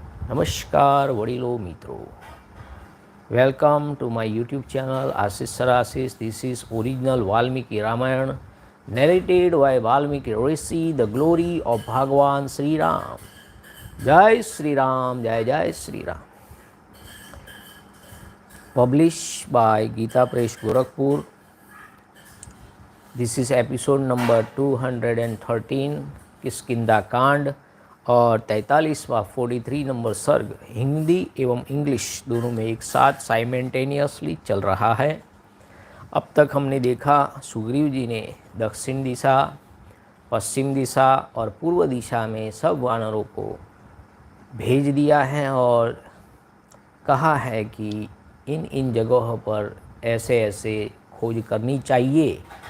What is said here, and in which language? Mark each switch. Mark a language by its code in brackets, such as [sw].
[mr] नमस्कार वडीलो मित्रों, [en] Welcome to my YouTube channel ashishsirAshish. This is original Valmiki-Rāmāyaṇa narrated by Valmiki Rishi, the glory of Bhagwan Shri Ram. [hi] जय श्री राम, जय जय Shri Ram. [en] Published by Gita Press Gorakhpur. This is episode number [hi] 213 किस्किंधाकांड और 43वां 43 number सर्ग हिंदी एवं English दोनों में एक साथ साइमल्टेनियसली चल रहा है। अब तक हमने देखा सुग्रीव जी ने दक्षिण दिशा, पश्चिम दिशा और पूर्व दिशा में सब वानरों को भेज दिया है और कहा है कि इन इन जगहों पर ऐसे ऐसे खोज करनी चाहिए।